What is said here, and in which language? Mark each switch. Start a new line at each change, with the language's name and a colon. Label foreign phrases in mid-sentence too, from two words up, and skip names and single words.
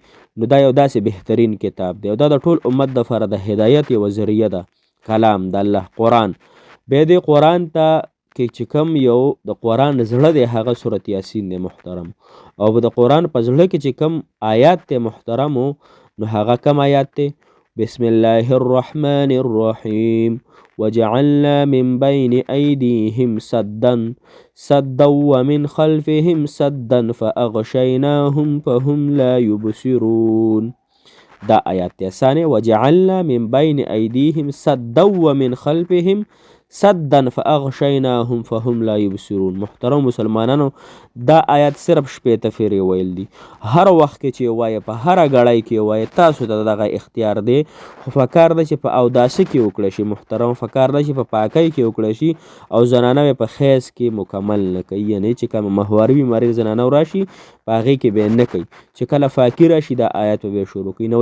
Pashto: نو دا یو داسې بهترین کتاب دی او دا د ټول امت دپاره د هدایت یوه ذریعه ده، کلام د الله قرآن. بیا دې قرآن ته کې چې کوم یو د قرآن زړه دی هغه سورت یاسین دی محترم، او د قرآن په زړه کې چې کوم آیات دی محترمو نو هغه کم آیات دی؟
Arabic: بسم الله الرحمن الرحیم وجعلنا من بين أيديهم سدا ومن خلفهم سدا فأغشيناهم فهم لا يبصرون.
Pashto: دا آیات دی ثانیه
Arabic: وجعلنا من بين أيديهم سدا ومن خلفهم سدا فأغشيناهم فهم لا يبصرون.
Pashto: محترم مسلمانانو دا آیات صرف شپېته فیرې ویل دي، هر وخت کې چې وایه په هره ګړۍ کې وایه تاسو ته دغه اختیار دی، خو فکار ده چې په اوداسه کې وکړی شي محترم، فکار ده چې په پاکۍ کې وکړی شي او زنانه په خیز کې مکمل نه کوي، یعنې چې کومه ماهواري بیماري زنانه راشي په هغې کې به یې نه کوي، چې کله فاقي راشي دا آیات به یې شروع کوي.